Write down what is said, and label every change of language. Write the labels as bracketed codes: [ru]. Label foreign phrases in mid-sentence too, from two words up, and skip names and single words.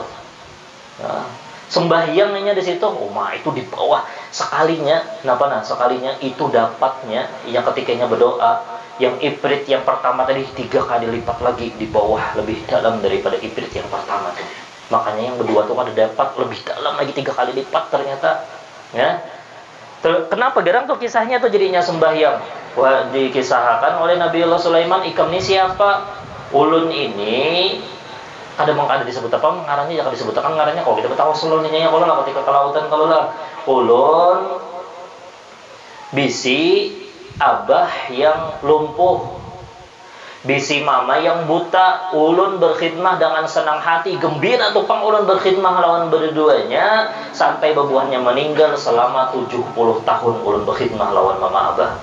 [id] Nah, sembahyangnya di situ, itu di bawah sekalinya, sekalinya itu dapatnya yang ketikanya berdoa. Yang ifrit yang pertama tadi 3 kali lipat lagi di bawah, lebih dalam daripada ifrit yang pertama tadi. Makanya yang berdua tuh ada dapat lebih dalam lagi 3 kali lipat ternyata. Ya. [bjn] Kenapa gerang tuh kisahnya tuh jadinya sembahyang? Wah, dikisahkan oleh Nabi Allah Sulaiman, ikam ini siapa? Ulun ini ada disebut apa? Ngarannya jangan disebutkan ngarannya kalau kita bertawasul nya kalau lah ketika ke lautan kalau lah. Ulun bisi abah yang lumpuh, bisi mama yang buta, ulun berkhidmah dengan senang hati, gembira tupang ulun berkhidmah lawan berduanya sampai bebuahnya meninggal selama 70 tahun ulun berkhidmah lawan mama abah.